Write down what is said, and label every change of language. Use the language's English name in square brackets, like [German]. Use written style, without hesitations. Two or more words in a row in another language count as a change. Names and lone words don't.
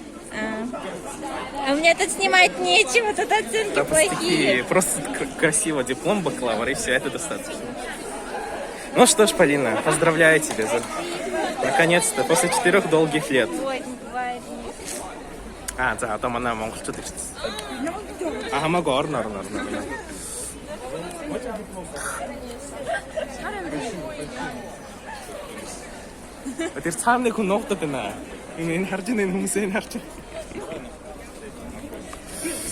[Russian] А у меня тут снимать нечего, тут оценки Да, плохие. просто красиво диплом бакалавра, и все, это достаточно. Ну что ж, Полина, поздравляю тебя наконец-то, после 4 долгих лет. Ой, не бывает. [Mongolian] За, [Russian] а там она [Mongolian] монголчууд ирсэн. Хамаагүй орно. Тэр цааныг хүн нуугдаад байна. Энэ харж байгаа хүмүүсээ харж.